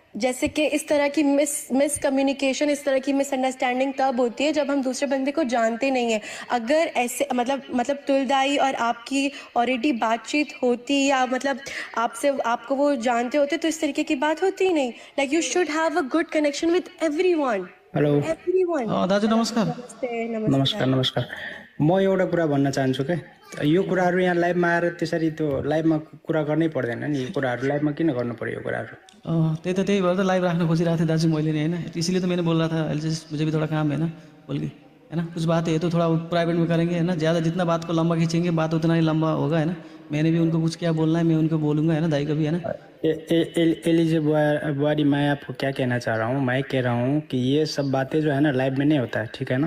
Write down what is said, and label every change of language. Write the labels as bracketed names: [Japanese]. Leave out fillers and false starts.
[Hindi] जैसे कि इस तरह की मिस कम्युनिकेशन, इस तरह की मिसअंडरस्टैंडिंग तब होती है जब हम दूसरे बंदे को जानते नहीं है। अगर ऐसे मतलब तुलदाई और आपकी ऑलरेडी बातचीत होती, या मतलब आपसे आपको वो जानते होते, तो इस तरीके की बात होती ही नहीं। [English] Like you should have a good connection with everyone. Hello [Nepali] दाजु नमस्कार। नमस्कार नमस्कार। म एउटा कुरा भन्न चाहन्छु के, यो कुराहरू यहाँ लाइभमा आएर त्यसरी त्यो लाइभमा कुरा गर्नै पर्दैन नि, यो कुराहरू लाइभमा किन गर्नु पर्यो यो कुराहरू? त्यही भएर त लाइभ राख्न खोजिरहेको थिएँ दाजु मैले नि होइन, [Hindi] इसलिए तो मैंने बोल रहा था एलजेसी, मुझे भी थोड़ा काम है ना बोल के। है ना। कुछ बात है तो थोड़ा प्राइवेट में करेंगे, है ना। ज़्यादा जितना बात को लंबा खींचेंगे बात उतना ही लंबा होगा, है ना। मैंने भी उनको कुछ क्या बोलना है मैं उनको बोलूँगा, है ना, दाई को भी, है ना। एलिजे बुआरी, मैं आपको क्या कहना चाह रहा हूँ, मैं कह रहा हूँ कि ये सब बातें जो है ना लाइव में नहीं होता है, ठीक है ना।